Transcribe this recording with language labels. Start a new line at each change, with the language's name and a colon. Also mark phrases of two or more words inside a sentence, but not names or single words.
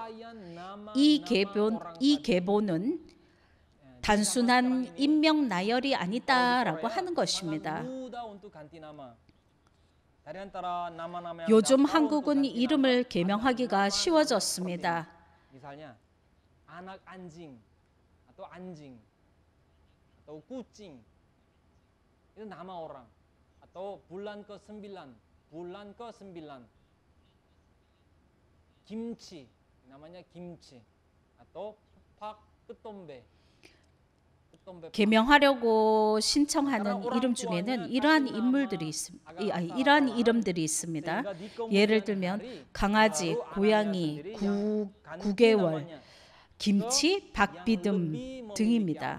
Korean: 이 계보는 단순한 인명 나열이 아니다라고 하는 것입니다. 요즘 한국은 이름을 개명하기가 쉬워졌습니다.
Indonesian: anak anjing atau anjing atau kucing itu nama orang atau bulan ke-9 kimchi namanya kimchi atau pak ketombe
Korean: 개명하려고 신청하는 이름 중에는 이러한 이름들이 있습니다. 예를 들면 강아지, 고양이, 9개월, 김치, 박비듬 등입니다.